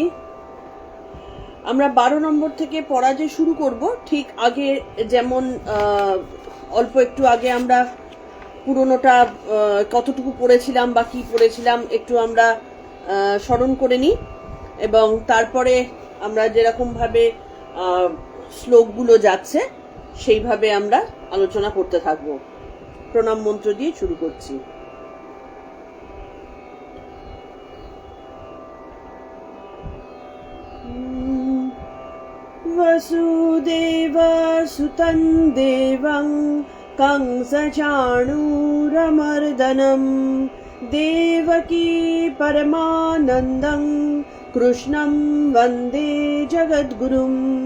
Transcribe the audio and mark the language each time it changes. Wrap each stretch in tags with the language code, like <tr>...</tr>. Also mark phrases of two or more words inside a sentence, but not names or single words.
<bn>আমরা 12 নম্বর থেকে পড়া যে শুরু করব, ঠিক আগে যেমন অল্প একটু আগে আমরা পুরোনোটা কতটুকু পড়েছিলাম বা কি পড়েছিলাম একটু আমরা স্মরণ করে নিই, এবং তারপরে আমরা যেরকম ভাবে শ্লোকগুলো যাচ্ছে সেইভাবে আমরা আলোচনা করতে থাকবো। প্রণাম মন্ত্র দিয়ে শুরু করছি।</bn> <sa>वसुदेवसुतं देवं कंसचाणूरमर्दनं देवकी परमानन्दं कृष्णं वन्दे जगद्गुरुम्</sa>